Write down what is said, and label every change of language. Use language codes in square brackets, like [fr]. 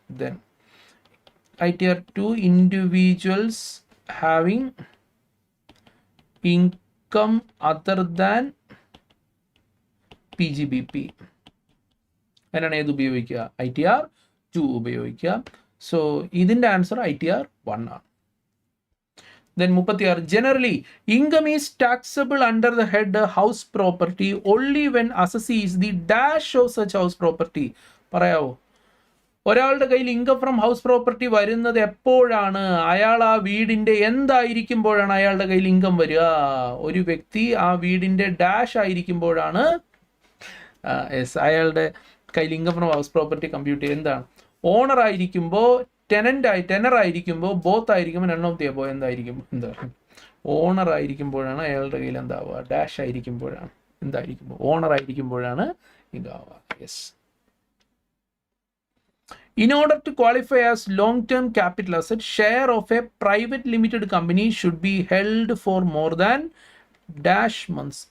[en] then ITR 2, individuals having income other than PGBP, [ml] അതിനാണ് ഏത് ഉപയോഗിക്കുക? ITR 2 ഉപയോഗിക്കുക. സോ ഇതിൻ്റെ ആൻസർ ITR 1 ആണ്. [en] Then 36, generally income is taxable under the head house property only when assessee is the dash of such house property. [ml] പറയാവോ? ഒരാളുടെ കയ്യിൽ income from house property വരുന്നത് എപ്പോഴാണ്? അയാൾ ആ വീടിൻ്റെ എന്തായിരിക്കുമ്പോഴാണ് അയാളുടെ കയ്യിൽ ഇൻകം വരിക? ഒരു വ്യക്തി ആ വീടിൻ്റെ ഡാഷ് ആയിരിക്കുമ്പോഴാണ് അയാളുടെ കയ്യിൽ income from house property compute ചെയ്യുക. എന്താണ്? ഓണർ ആയിരിക്കുമ്പോൾ, ടെനർ ആയിരിക്കുമ്പോൾ, ബോത്ത് ആയിരിക്കുമ്പോൾ, [en] none of the above [ml] എന്തായിരിക്കും? എന്താ? ഓണർ ആയിരിക്കുമ്പോഴാണ് അയാളുടെ കയ്യിൽ എന്താവുക? Dash ആയിരിക്കുമ്പോഴാണ് എന്തായിരിക്കുമ്പോൾ? Owner ആയിരിക്കുമ്പോഴാണ് ഇതാവുക. Yes. [en] In order to qualify as long-term capital asset, share of a private limited company should be held for more than dash months.